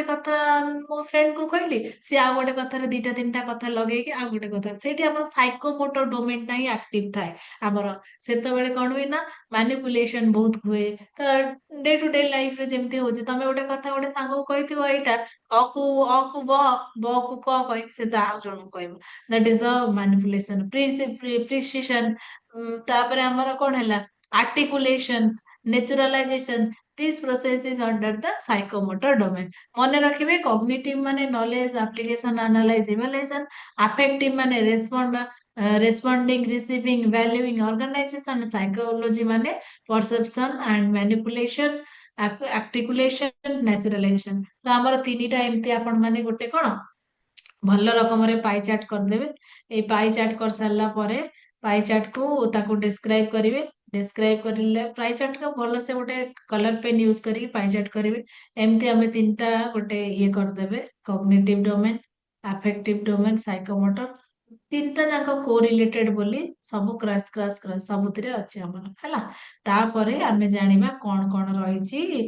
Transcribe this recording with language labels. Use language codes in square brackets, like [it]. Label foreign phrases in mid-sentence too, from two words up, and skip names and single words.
[or] କଥା ମୋ ଫ୍ରେଣ୍ଡ କୁ କହିଲି ସିଏ ଆଉ ଗୋଟେ କଥାରେ ଦିଟା ତିନିଟା କଥା ଲଗେଇକି ଆଉ ଗୋଟେ କଥା ସେଇଠି ଆମର [en] psychomotor domain [or] ହିଁ ଆକ୍ଟିଭ ଥାଏ ଆମର ସେତେବେଳେ କଣ ହୁଏ ନା ମ୍ୟାନିପୁଲେସନ ବହୁତ ହୁଏ ତ [en] day to day life [or] ରେ ଯେମିତି ହଉଛି ତମେ ଗୋଟେ କଥା ଗୋଟେ ସାଙ୍ଗକୁ କହିଥିବ ଏଇଟା ଅ କୁ ବ କୁ କ କହିକି ସେ ତା ଆଉ ଜଣକୁ କହିବ [en] that is the manipulation precision [or] ତାପରେ ଆମର କଣ ହେଲା [en] articulations naturalization this process is under the psychomotor domain [or] ମନେ ରଖିବେ [en] cognitive ମାନେ knowledge application analyze evaluation affective ମାନେ responding receiving valuing organization psychology ମାନେ perception and manipulation articulation naturalization [or] ତ ଆମର ତିନିଟା ଏମିତି ଆପଣ ମାନେ ଗୋଟେ କଣ ଭଲ ରକମରେ [en] pie chart [or] କରିଦେବେ ଏଇ [en] pie chart [or] କରିସାରିଲା ପରେ [en] pie chart [or] କୁ ତାକୁ ଡେସ୍କ୍ରାଇବ କରିବେ ଡେସ୍କ୍ରାଇବ କରିଲେ [en] pie chart [or] କୁ ଭଲସେ ଗୋଟେ [en] colour pen use [or] କରିକି [en] pie chart [or] କରିବେ ଏମିତି ଆମେ ତିନିଟା ଗୋଟେ ଇଏ କରିଦେବେ [en] cognitive domain affective domain psychomotor [or] ତିନିଟା ଯାକ କୋରିଲେଟେଡ ବୋଲି ସବୁ କ୍ରସ୍ ସବୁଥିରେ ଅଛି ଆମର ହେଲା ତାପରେ ଆମେ ଜାଣିବା କଣ ରହିଛି